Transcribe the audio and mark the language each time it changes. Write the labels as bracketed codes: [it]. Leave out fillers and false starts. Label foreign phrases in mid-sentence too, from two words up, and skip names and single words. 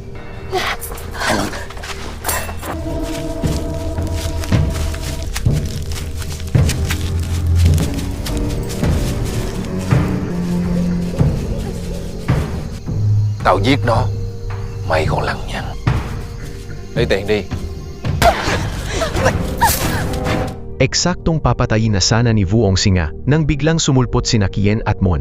[vi] Tao giết nó, mày còn lằng nhằng. Lấy tiền đi. [tl] Eksaktong papatayin na sana ni Vuong Singa nang biglang sumulpot sina Kien at Mon.